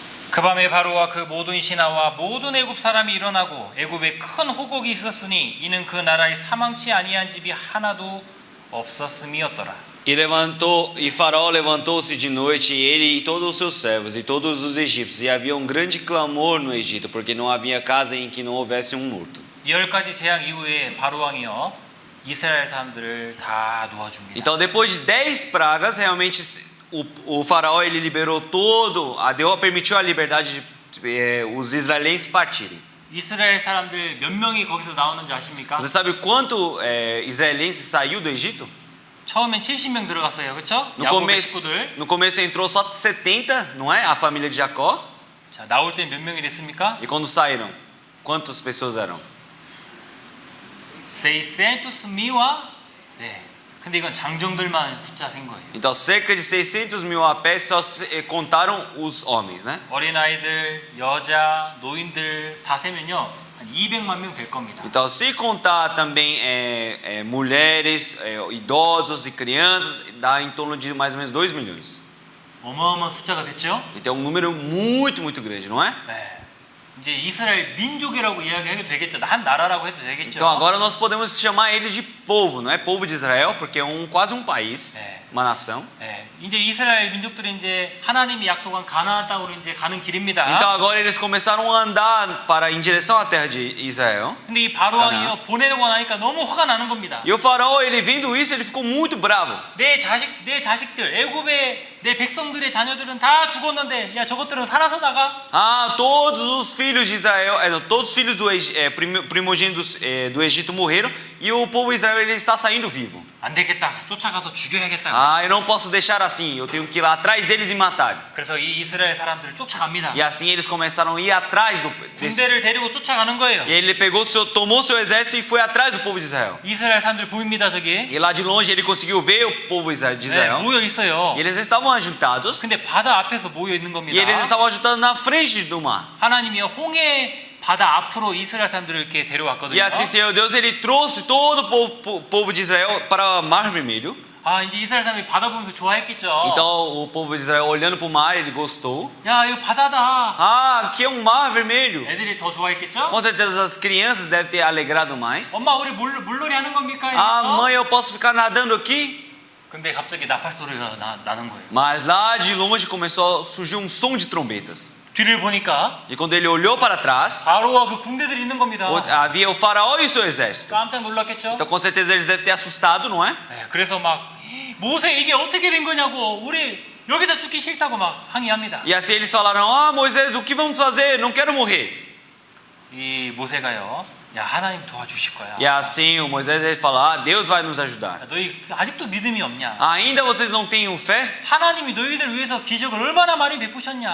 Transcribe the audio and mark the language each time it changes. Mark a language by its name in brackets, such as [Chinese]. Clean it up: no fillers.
[Korean] 그 밤에 바로와 그 모든 신하와 모든 애굽 사람이 일어나고 애굽에 큰 호곡이 있었으니 이는 그 나라에 사망치 아니한 집이 하나도 없었음이었더라. [Portuguese] E Faraó levantou-se de noite, ele e todos os seus servos, e todos os egípcios, e havia um grande clamor no Egito, porque não havia casa em que não houvesse um morto. [Korean] 이 10가지 재앙 i후에 바로 왕이요 이스라엘 사람들을 다 놓아줍니다. [Portuguese] Então, depois de 10 pragas, realmente o faraó ele liberou permitiu a liberdade de os israelenses partirem. [Korean] 이스라엘 사람들 몇 명이 거기서 나오는 줄 아십니까? [Portuguese] Você sabe quanto israelense saiu do Egito? [Korean] 처음엔 70명 들어갔어요. 그렇죠? 야곱의 식구들. [Portuguese] No começo entrou só 70, não é? A família de Jacó. [Korean] 자, 나올 때 몇 명이 됐습니까? [Portuguese] E quando saíram, quantas pessoas eram? [Korean] 600,000와 네. 근데 이건 장정들만 숫자 센 거예요. [Portuguese] Então, cerca de 600.000 a pé só contaram os homens, né? [Korean] 어린아이들, 여자, 노인들 다 세면요. 한 200만 명 될 겁니다. [Portuguese] Então, se contar também mulheres, idosos e crianças, dá em torno de mais ou menos 2 milhões. [Korean] 어마어마한 숫자가 됐죠? [Portuguese] Então, um número muito, muito grande, não é? [Korean] 네. 이제 이스라엘 민족이라고 이야기해도 되겠죠. 한 나라라고 해도 되겠죠. [Portuguese] Então, agora nós podemos chamar ele de povo, não é? Povo de Israel, porque é quase um país, uma nação. [Korean] 네. 이제 이스라엘 민족들이 이제 하나님이 약속한 가나안 땅으로 이제 가는 길입니다. [Portuguese] Então, agora eles começaram a andar em direção à terra de Israel. [Korean] 근데 이 바로 왕이요 보내고 나니까 너무 화가 나는 겁니다. [Portuguese] E o faraó, ele vendo isso, ele ficou muito bravo. [Korean] 내 자식들, 애굽의 내 백성들의 자녀들은 다 죽었는데, 야 저것들은 살아서 나가? [Portuguese] Ah, todos os filhos de Israel, todos os filhos primogênitos do Egito morreram e o povo de Israel ele está saindo vivo. [Korean] 안 되겠다. 쫓아가서 죽여야겠다. [Portuguese] Ah, eu não posso deixar assim. Eu tenho que ir lá atrás deles e matar. [Korean] 그래서 이 이스라엘 사람들을 쫓아갑니다. [Portuguese] E assim eles começaram a ir atrás [Korean] 군대를 데리고 쫓아가는 거예요. [Portuguese] E ele tomou seu exército e foi atrás do povo de Israel. [Korean] 이스라엘 사람들 보입니다, 저기. [Portuguese] E lá de longe ele conseguiu ver o povo de [Korean] 네, [Portuguese] Israel. [Korean] 모여 있어요. [Portuguese] E eles estavam ajuntados. [Korean] 근데 바다 앞에서 모여 있는 [Portuguese] E [Korean] 겁니다. [Portuguese] eles estavam ajuntados na frente do mar. [Korean] 하나님이 홍해 바다 앞으로 이스라엘 사람들을 이렇게 데려왔거든요. [Portuguese] E assim, Senhor Deus, ele trouxe todo o povo de Israel para o Mar Vermelho. [Korean] 아, 이제 이스라엘 사람들이 바다 보면서 좋아했겠죠. [Portuguese] Então o povo de Israel olhando para o mar, ele gostou. [Korean] 야, 이거 바다다. [Portuguese] Ah, aqui é um mar vermelho. [Korean] 애들이 더 좋아했겠죠? [Portuguese] Com certeza as crianças devem ter alegrado mais. [Korean] 엄마, 우리 물놀이 하는 겁니까? [Portuguese] Ah, [Korean] 이러면서. [Portuguese] mãe, eu posso ficar nadando aqui? [Korean] 근데 갑자기 나팔 소리가 나는 거예요. [Portuguese] Mas lá de longe começou a surgir um som de trombetas. [Korean] 뒤를 보니까 [Portuguese] E quando ele olhou para trás, [Korean] 바로와 그 군대들이 있는 겁니다. [Portuguese] havia o faraó e o seu exército. [Korean] 깜짝 놀랐겠죠? [Portuguese] Então com certeza eles devem ter assustado, não é? [Korean] 네, 그래서 막 모세 이게 어떻게 된 거냐고 우리 여기다 죽기 싫다고 막 항의합니다. [Portuguese] E assim eles falaram: Ah, Moisés, o que vamos fazer? Não quero morrer. [Korean] 이 모세가요, 야 하나님 도와주실 거야. [Portuguese] E assim o Moisés ele fala: Ah, Deus vai nos ajudar. [Korean] 야, 너희 아직도 믿음이 없냐? [Portuguese] Ainda vocês não têm fé? [Korean] 하나님이 너희들 위해서 기적을 얼마나 많이 베푸셨냐?